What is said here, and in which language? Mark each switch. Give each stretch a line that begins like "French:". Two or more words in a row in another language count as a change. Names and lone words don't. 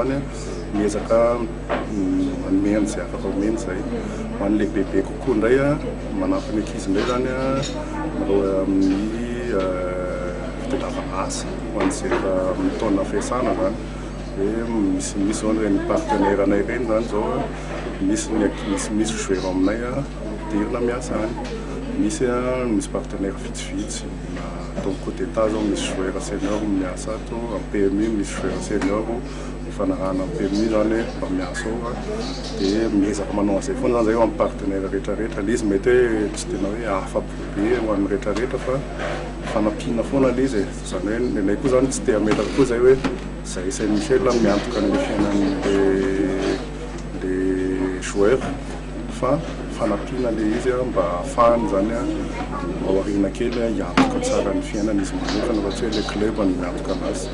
Malagasy: zany miezaka manome an'izay afaka omeny zay ho an'le bebe kokoa indray manampy ny ankizy indray zany amin'ny fitadiavana asa ho an'izay amin'ny taona fiasana zany hoe misy zao reny partenaire anay reny zany zao misy joueur aminay dirina miasa any misy partenaire vitsivitsy na
French: donc côté état
Malagasy: zao misy joueur senior miasa ato en PMU misy joueur senior fanarahana en PMU zany mba miasa ao dia miezaka manao an'izay foana zany zay eo amin'ny partenaire rehetrarehetra le izy mety hoe tsy tena hoe afa-po be ho amin'ny rehetrarehetra fa fanampiana foana le izy zany hoe nenay koa zany tsy te hametraka koa zay hoe zay Saint-Michel miantoka ny fiainan'le joueur fa fanampiana le izy mba ahafahany zany aoriana kely hiantoka tsara ny fiainana izy manokana fa tsy hoe le club ny miantoka anazy.